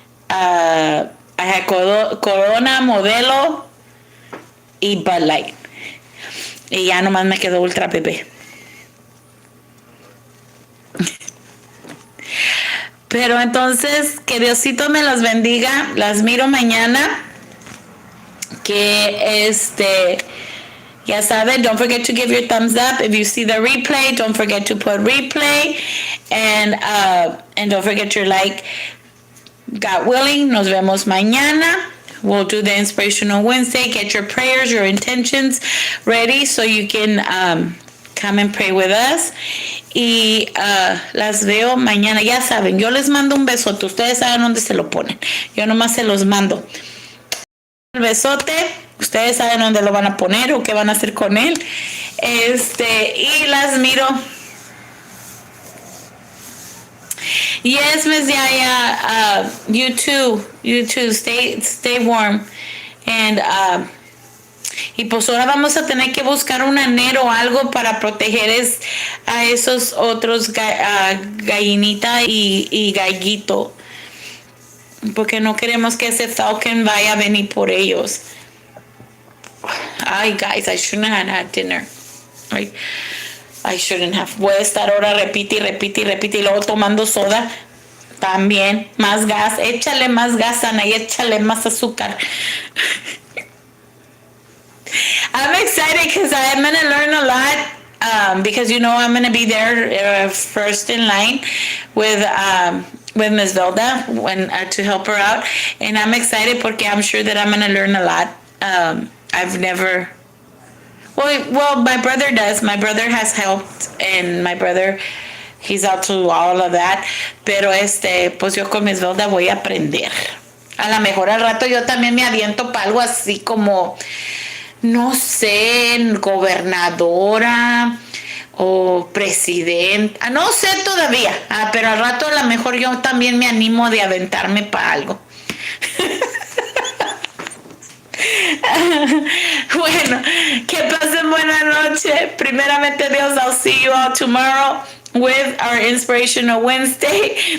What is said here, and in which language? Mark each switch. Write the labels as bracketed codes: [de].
[en] I had Corona, Modelo y Bud Light. [es] Y ya nomás me quedó Ultra Bebé. Pero entonces, que Diosito me las bendiga. Las miro mañana. Que ya saben, [en] don't forget to give your thumbs up. If you see the replay, don't forget to put replay. And don't forget your like. God willing, [es] nos vemos mañana. [en] We'll do the Inspirational Wednesday. Get your prayers, your intentions ready so you can come and pray with us. [es] Y las veo mañana. Ya saben, yo les mando un besote. Ustedes saben dónde se lo ponen. Yo nomás se los mando. El besote. Ustedes saben dónde lo van a poner o qué van a hacer con él. Y las miro. [en] Yes, Miss Yaya, you too, stay warm. And, [es] y pues ahora vamos a tener que buscar un anero o algo para proteger a esos otros gallinita y gallito. Porque no queremos que ese falcon vaya a venir por ellos. [en] Ay, guys, I shouldn't have had dinner. Right? I shouldn't have. [es] Voy a estar ahora repite y luego tomando soda. También, más gas. Échale más gas, Ana, y échale más azúcar. [en] I'm excited because I'm going to learn a lot. Because, I'm going to be there first in line with Ms. Velda to help her out. And I'm excited [es] porque [en] I'm sure that I'm going to learn a lot. I've never... Well, my brother does. My brother has helped, and my brother, he's out to all of that. [es] Pero pues yo con mis Velda voy a aprender. A lo mejor al rato yo también me aviento para algo así como, no sé, gobernadora o presidenta, no sé todavía, pero al rato a lo mejor yo también me animo de aventarme para algo. Bueno, que pasen buena noche. Primeramente Dios, [en] I'll see you all tomorrow with our Inspirational Wednesday.